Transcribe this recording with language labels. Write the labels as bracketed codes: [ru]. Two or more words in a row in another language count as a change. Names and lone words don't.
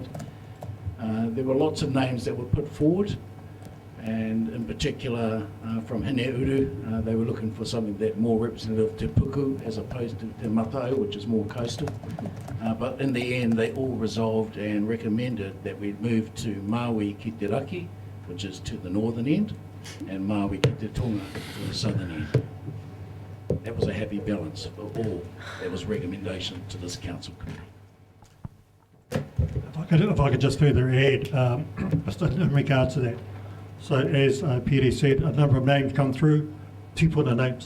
[en] There were lots of names that were put forward, and in particular from Hineuru, they were looking for something that more representative of Te Puku as opposed to Te Matau, which is more coastal. But in the end, they all resolved and recommended that we move to Maui ki te raki, which is to the northern end, and Maui ki te tonga to the southern end. That was a happy balance for all. That was recommendation to this council committee. If I could just further add, just in regards to that. So as Peter said, a number of names come through, 2 names.